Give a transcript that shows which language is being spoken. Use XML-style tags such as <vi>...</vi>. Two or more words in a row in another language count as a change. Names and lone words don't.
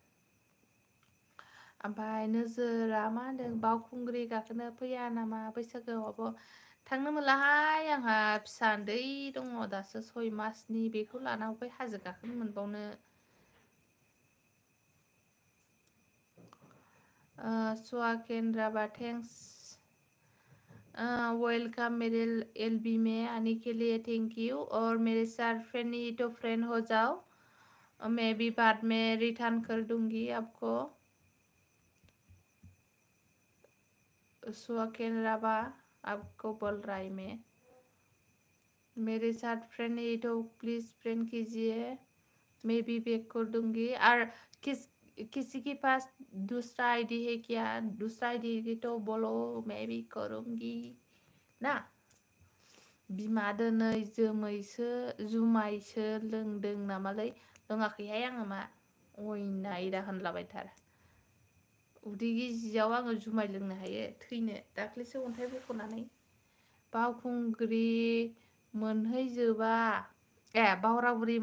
<brx>ओमफ्राय नोजोरा मा होनदों बावखुंग्रि गाखोनो फैया नामा बैसागोआवबो थांनो मोनलाहाय आंहा फिसा उन्दै दङ दासो 6 मासनि बेखौ लाना फै हाजो गाखोनो मोनबावनो</brx> <hi>सुवाकेन राभा</hi> <en>thanks welcome</en> <hi>मेरे एलबी में आने के लिए</hi> <en>thank you</en> <hi>और मेरे साथ फ्रेंड हो जाओ मैं भी बाद में रिटर्न कर दूंगी आपको सुवाकेन राभा आपको बोल रहा है मैं मेरे साथ फ्रेंड है तो प्लीज फ्रेंड कीजिए मैं भी बैक कर दूंगी और किसी के पास दूसरा आईडी है क्या दूसरा आईडी तो बोलो मैं भी करूंगी ना</hi> <brx>बिमा दोनै जुमायसो लोंदों नामालै लोङाखैहाय आङो मा अयनाय दा होनलाबायथार उदै गिजियाव आङो जुमाय लोंनो हायो थैनो दाख्लैसो अन्थाइ बख'नानै बावखुंग्रि मोनहैजोबा बावरागुरि</brx>